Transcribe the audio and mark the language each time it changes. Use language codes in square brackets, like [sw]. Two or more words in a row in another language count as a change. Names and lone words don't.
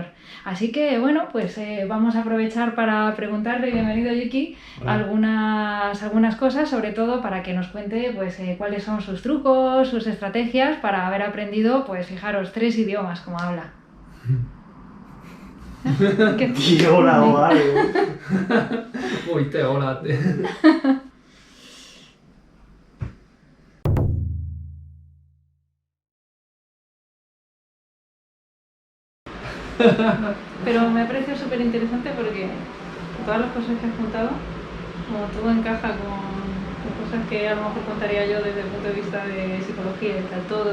[es] Así que bueno, pues vamos a aprovechar para preguntarle, bienvenido Yuki, Hola. algunas cosas, sobre todo para que nos cuente pues, cuáles son sus trucos, sus estrategias para haber aprendido, pues fijaros, 3 idiomas como habla. ¿Qué? [ja] いいオラをあるよ。もう言ったよ、オラって。 [es] Pero me ha parecido súper interesante porque todas las cosas que has contado, como todo encaja con cosas que a lo mejor contaría yo desde el punto de vista de psicología y tal, todo,